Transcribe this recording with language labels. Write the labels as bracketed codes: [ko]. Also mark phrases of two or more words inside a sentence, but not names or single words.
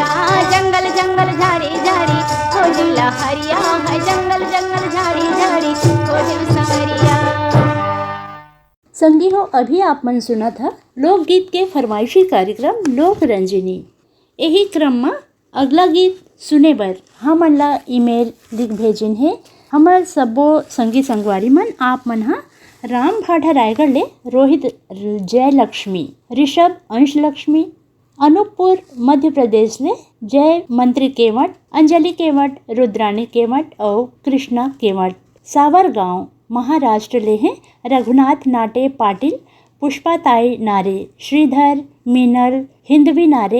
[hne] जंगल जंगल झाड़ी झाड़ी खोजे लहरिया है। जंगल जंगल झाड़ी झाड़ी खोजे संवरिया। संगी हो, अभी आप मन सुना था लोकगीत के फरमाइशी कार्यक्रम लोक रंजनी। यही क्रम में अगला गीत सुने बर हमन ला ईमेल लिख भेजिन है। हमर सबो संगी संगवारी मन आप मन हा राम भाठा रायगढ़ ले रोहित जय लक्ष्मी, ऋषभ अंश लक्ष्मी, अनूपपुर मध्य प्रदेश ले जय मंत्री केवट, अंजलि केवट, रुद्रानी केवट और कृष्णा केवट। सावर गांव महाराष्ट्र ले हैं रघुनाथ नाटे पाटिल, पुष्पा ताई नारे, श्रीधर मीनल हिंदवी नारे।